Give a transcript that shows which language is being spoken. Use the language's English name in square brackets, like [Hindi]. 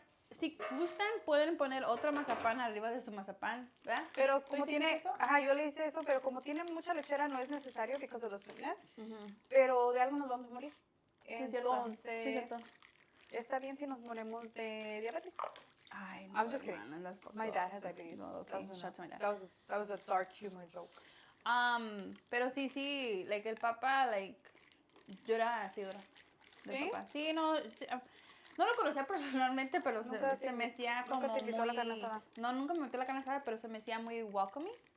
[Spanish] Si gustan, pueden poner otro mazapán arriba de su mazapán, ¿verdad? Pero como ¿Tú hiciste eso? Ajá, yo le hice eso, pero como tiene mucha lechera no es necesario [English] because of the sweetness. [Spanish] Pero de algo nos vamos a morir. Sí, es cierto. Entonces, Sí, cierto. Está bien si nos moremos de diabetes. Ay, no, [English] I'm just kidding. Man, My dad has diabetes. No, okay. Shout to my dad. That was a dark humor joke. [Spanish] Pero sí, el papá, yo era seguidora del papá. Sí, no lo conocía personalmente, pero se me hacía como nunca te invitó a la carne muy... asada. No, nunca me metió a la carne asada, pero se me hacía muy welcoming.